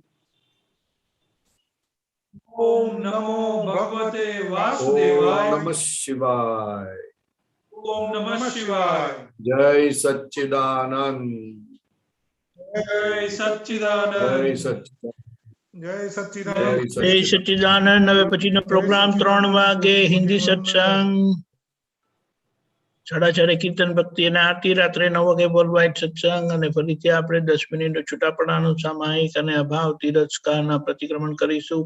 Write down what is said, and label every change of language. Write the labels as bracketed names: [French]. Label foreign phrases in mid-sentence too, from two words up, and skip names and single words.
[Sanskrit] ओम नमो भगवते वासुदेवाय। ओम नमः शिवाय। ओम नमः शिवाय। [Hindi] जय सच्चिदानंद। जय सच्चिदानंद। जय सच्चिदानंद। जय सच्चिदानंद। [Gujarati] જય સચ્ચિદાનંદ. હવે પછીનો પ્રોગ્રામ 3 વાગે હિન્દી સત્સંગ, 4:30 કીર્તન ભક્તિ અને આરતી, રાત્રે 9 વાગે [English] world wide [Gujarati] સત્સંગ અને ફરીથી આપણે 10 મિનિટ છૂટાપડાનું સામાયિક અને અભાવ તિરસ્કારના પ્રતિક્રમણ કરીશું.